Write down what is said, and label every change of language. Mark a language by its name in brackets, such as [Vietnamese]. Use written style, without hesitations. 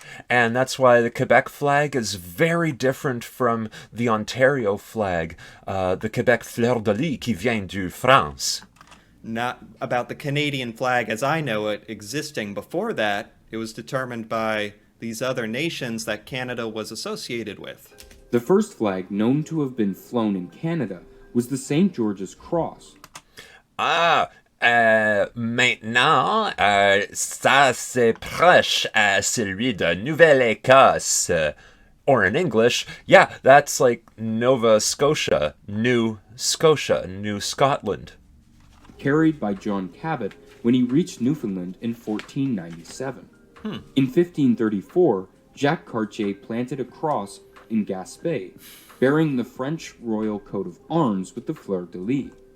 [English] And that's why the Quebec flag is very different from the Ontario flag, the Quebec fleur de lis [French] qui vient du France. [English] Not about the Canadian flag as I know it existing before that. It was determined by these other nations that Canada was associated with. The first flag known to have been flown in Canada was the St. George's Cross. [French] Maintenant, ça c'est proche à celui de Nouvelle-Écosse. [English] Or in English, yeah, that's like Nova Scotia, New Scotland. Carried by John Cabot when he reached Newfoundland in 1497. In 1534, Jacques Cartier planted a cross in Gaspé, bearing the French royal coat of arms with the fleur de lis.